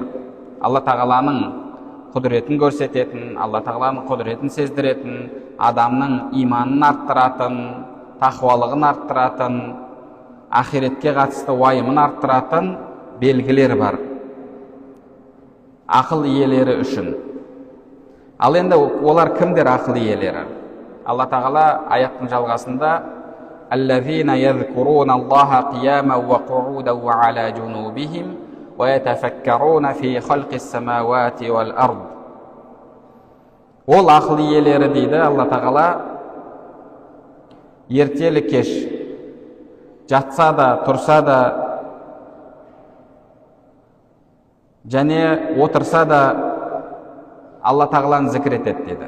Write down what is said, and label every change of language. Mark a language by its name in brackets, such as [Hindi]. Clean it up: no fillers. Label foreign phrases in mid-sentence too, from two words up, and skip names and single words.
[Kazakh] Алла тағаланың құдіретін көрсететін, Алла тағаланың құдіретін сездіретін, адамның иманын арттыратын, тақуалығын арттыратын, ақиретке қатысты уайымын арттыратын белгілер бар ақыл иелері үшін. Ал енді олар кімдер ақыл иелері? Алла тағала аяттың жалғасында [Arabic] الذين يذكرون الله قياما وقعودا وعلى جنوبهم ويتفكرون في خلق السماوات والأرض. [Kazakh] Ол ақыл иелері дейді Алла тағала, ертелі кеш жатса да, тұрса да, және отырса да Алла тағаланы зікір етеді дейді.